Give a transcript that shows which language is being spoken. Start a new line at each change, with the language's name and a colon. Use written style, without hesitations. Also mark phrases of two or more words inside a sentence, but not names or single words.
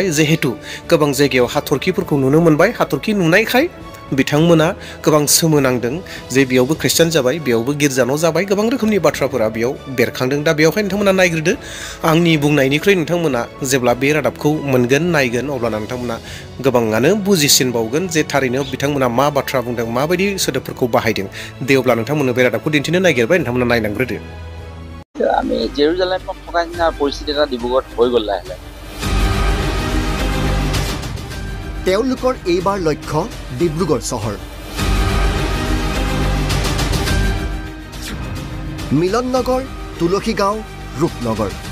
Bodo: जिहेतु गोबां जायगायाव हाथरखिफोरखौ नुनो मोनबाय, हाथरखि नुनायखाय बिथांमोना गोबां सोमोनांदों जे बेयावबो ख्रिस्टियान जाबाय, बेयावबो गिर्जा न' जाबाय, गोबां रोखोमनि बाथ्राफोरा बेयाव बेरखांदों। दा बेयावहाय नोंथांमोना नायग्रोदो। आंनि बुंनायनिख्रुइ नोंथांमोना जेब्ला बे रादाबखौ मोनगोन, नायगोन, अब्लाना नोंथांमोना गोबाङानो बुजिसिनबावगोन जे थारैनो बिथांमोना मा बाथ्रा बुंदों, माबायदि सोदोबफोरखौ बाहायदों। दे अब्ला नोंथांमोननो बे रादाबखौ दिन्थिनो नागिरबाय, नोंथांमोना नायलांग्रोदो।
Assamese: আমি জেৰুজালেমত থকা নিচিনা পৰিস্থিতি এটা ডিব্ৰুগড়ত হৈ গ'ল লাহে লাহে। তেওঁলোকৰ এইবাৰ লক্ষ্য ডিব্ৰুগড় চহৰ। মিলন নগৰ, তুলসী গাঁও, ৰূপনগৰ।